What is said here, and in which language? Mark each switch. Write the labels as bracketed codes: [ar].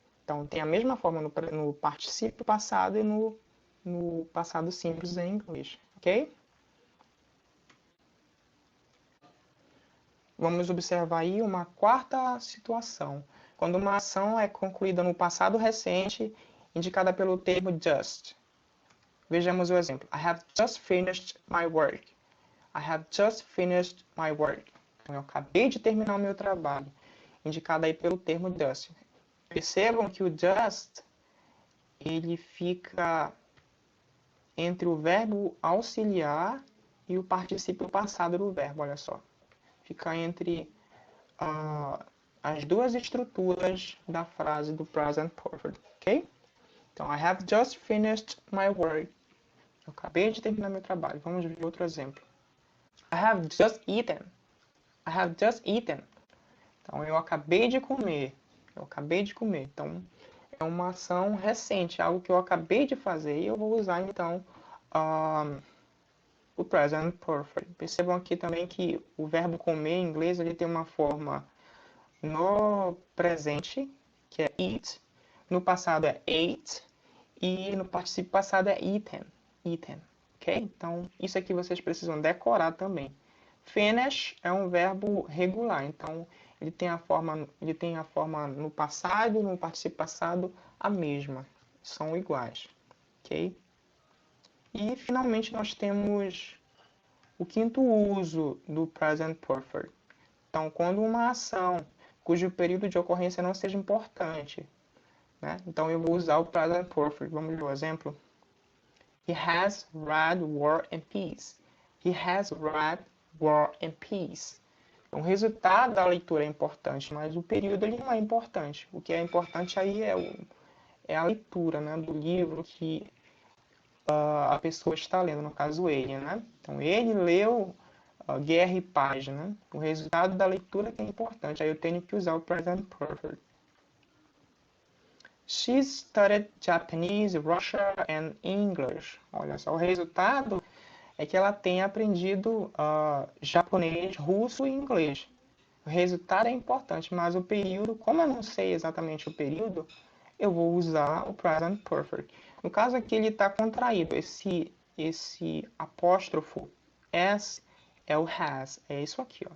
[pt] Então, tem a mesma forma no particípio passado e no passado simples em inglês, ok? Vamos observar aí uma quarta situação. Quando uma ação é concluída no passado recente, indicada pelo termo just. Vejamos o exemplo. [en] I have just finished my work. I have just finished my work. [pt] Então, eu acabei de terminar o meu trabalho. Indicado aí pelo termo just. Percebam que o just, ele fica entre o verbo auxiliar e o particípio passado do verbo, olha só. Fica entre as duas estruturas da frase do present perfect, ok? [en] Então, I have just finished my work. [pt] Eu acabei de terminar meu trabalho. Vamos ver outro exemplo. [en] I have just eaten. [pt] I have just eaten. Então, eu acabei de comer. Eu acabei de comer. Então, é uma ação recente, algo que eu acabei de fazer. E eu vou usar, então, o present perfect. Percebam aqui também que o verbo comer em inglês ele tem uma forma no presente, que é eat. No passado é ate. E no particípio passado é eaten. Eaten. Ok? Então, isso aqui vocês precisam decorar também. Finish é um verbo regular. Então, ele tem a forma no passado, no particípio passado, a mesma. São iguais. Ok? E, finalmente, nós temos o quinto uso do present perfect. Então, quando uma ação cujo período de ocorrência não seja importante, né? Então, eu vou usar o present perfect. Vamos ver o exemplo. [en] He has read War and Peace. He has read War and Peace. [pt] O resultado da leitura é importante, mas o período ele não é importante. O que é importante aí é a leitura, né, do livro que a pessoa está lendo, no caso ele, né? Então ele leu Guerra e Paz, né? O resultado da leitura que é importante. Aí eu tenho que usar o present perfect. [en] She studied Japanese, Russian and English. [pt] Olha só, o resultado é que ela tem aprendido japonês, russo e inglês. O resultado é importante, mas o período, como eu não sei exatamente o período, eu vou usar o present perfect. No caso aqui ele está contraído. Esse apóstrofo S é o has. É isso aqui, ó.